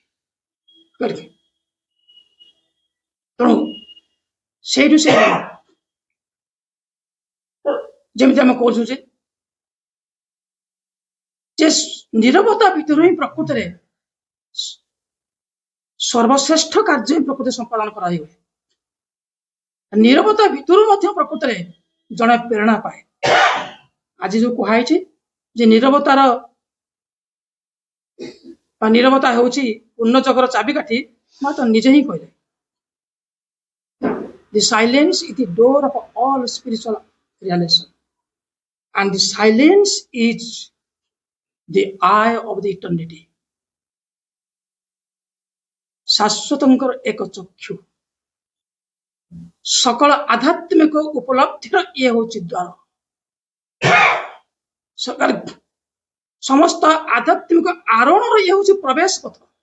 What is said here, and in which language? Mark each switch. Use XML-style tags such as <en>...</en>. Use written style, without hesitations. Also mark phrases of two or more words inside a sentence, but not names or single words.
<or>ତେଣୁ ସେଇଠୁ ସେ ଯେମିତି ଆମେ କହୁଛୁ ଯେ ନିରବତା ଭିତରୁ ହିଁ ପ୍ରକୃତରେ ସର୍ବଶ୍ରେଷ୍ଠ କାର୍ଯ୍ୟ ହିଁ ପ୍ରକୃତି ସମ୍ପାଦନ କରାଯାଏ। ନିରବତା ଭିତରୁ ମଧ୍ୟ ପ୍ରକୃତରେ ଜଣେ ପ୍ରେରଣା ପାଏ। ଆଜି ଯୋଉ କୁହାଯାଇଛି ଯେ ନିରବତା ହେଉଛି ପୂର୍ଣ୍ଣ ଜଗର ଚାବିକାଠି, ମା ତ ନିଜେ ହିଁ କହିଲେ</or> <en>The silence is the door of all spiritual realization and the silence is the eye of the eternity.</en> <or>ଶାଶ୍ୱତଙ୍କର ଏକ ଚକ୍ଷୁ, ସକଳ ଆଧ୍ୟାତ୍ମିକ ଉପଲବ୍ଧିର ଇଏ ହେଉଛି ଦ୍ୱାର। ସମସ୍ତ ଆଧ୍ୟାତ୍ମିକ ଆରୋହଣର ଇଏ ହେଉଛି ପ୍ରବେଶ ପଥ।</or>